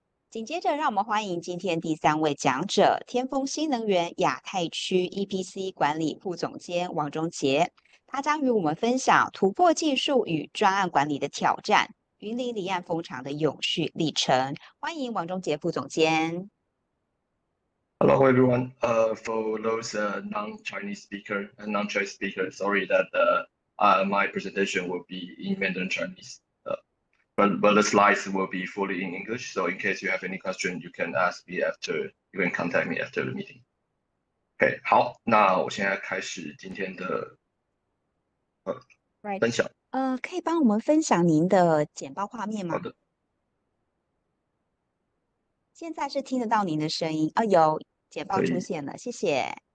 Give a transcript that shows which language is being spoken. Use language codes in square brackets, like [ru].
[zh] 紧接着，让我们欢迎今天第3位讲者，天丰新能源亚太区 EPC 管理副总监王中杰，他将与我们分享突破技术与专案管理的挑战，云林离岸风场的永续历程。欢迎王中杰副总监。 [en] Hello everyone. For those non-Chinese speakers, sorry that my presentation will be in Mandarin Chinese. But the slides will be fully in English. So in case you have any question, you can ask me after. You can contact me after the meeting. [zh] OK， 好，那我现在开始今天的分享。可以帮我们分享您的简报画面吗？好的。现在是听得到您的声音有简报出现了，谢谢。